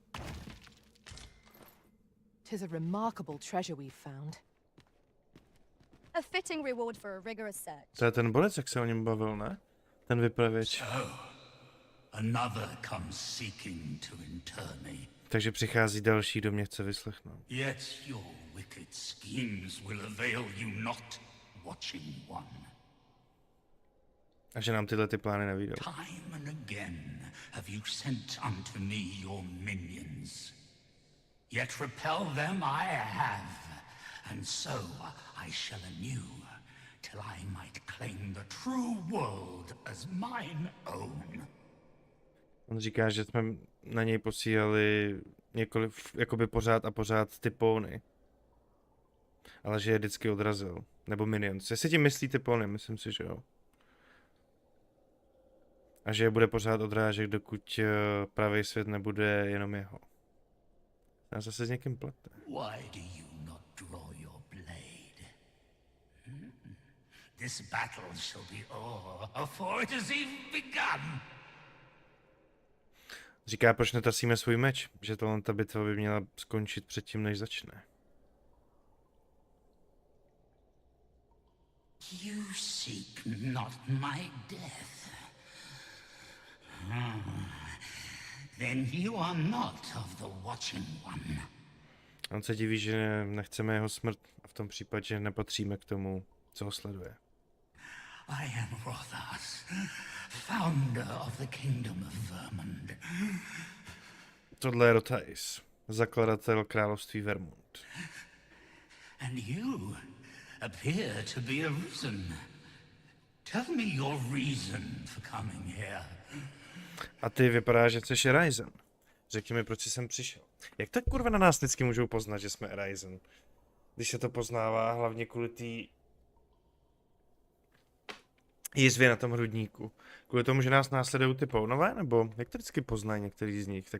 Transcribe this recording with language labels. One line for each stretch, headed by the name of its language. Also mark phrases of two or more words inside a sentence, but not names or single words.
English: 'Tis a remarkable treasure we've found. A fitting reward for a rigorous search.
Czech: To je ten borec, jak se o něm bavil, ne? Ten vypravěč.
English: So, another comes seeking to inter me.
Czech: Takže přichází další, kdo mě chce vyslechnout.
English: Yet your wicked schemes will avail you not, watching one.
Czech: A že nám tyhle ty plány nevyjdou.
English: Time and again have you sent unto me your minions. Yet repel them I have, and so I shall anew, till I might claim the true world as mine own.
Czech: On říká, že jsme na něj posílali několik, jakoby pořád a pořád ty póny. Ale že je vždycky odrazil. Nebo minions. Jestli tím myslí ty póny, myslím si, že jo. A že je bude pořád odrážet, dokud pravý svět nebude jenom jeho. Já zase s někým plete.
English: Why do you not draw your blade? This battle shall be o'er before it has even begun.
Czech: Říká, proč netasíme svůj meč, že ta bitva by měla skončit předtím, než začne.
English: You seek not my death. Then you are not of the watching one.
Czech: On se diví, že nechceme jeho smrt a v tom případě nepatříme k tomu, co ho sleduje.
English: I am Rothas, founder of the kingdom of Vermund.
Czech: Tohle je Rothais, zakladatel království Vermund.
English: And you appear to be arisen. Tell me your reason for coming here.
Czech: A ty vypadá, že jsi Arisen. Řekni mi, proč jsi sem přišel. Jak tak kurva na nás vždycky můžou poznat, že jsme Arisen? Když se to poznává hlavně kvůli té jizvě na tom hrudníku. Kvůli tomu, že nás následují ty pounové, nebo jak to vždycky poznají některý z nich?